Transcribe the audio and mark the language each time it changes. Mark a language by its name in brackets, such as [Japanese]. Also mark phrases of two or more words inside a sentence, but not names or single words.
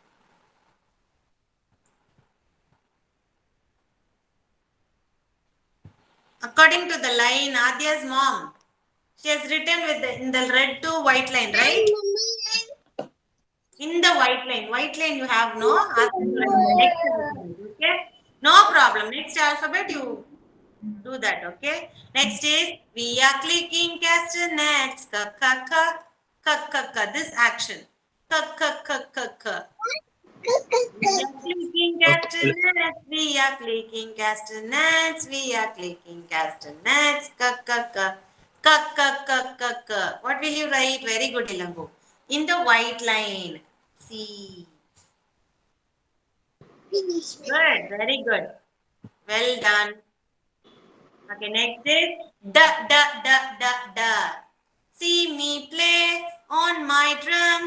[English] According to the line, Adya's mom, she has written with in the red to white line, right? In the white line you have no. Next alphabet, okay? No problem. Next alphabet you do that, okay? Next is we are clicking castanets. Ka ka ka ka ka ka. This action. Ka ka ka ka ka. We are clicking castanets. We are clicking castanets. We are clicking castanets. Ka ka ka ka ka ka ka ka. What will you write? Very good, Ilangu. In the white line. C. Good. Very good. Well done. Okay, next is da da da da da. See me play on my drums.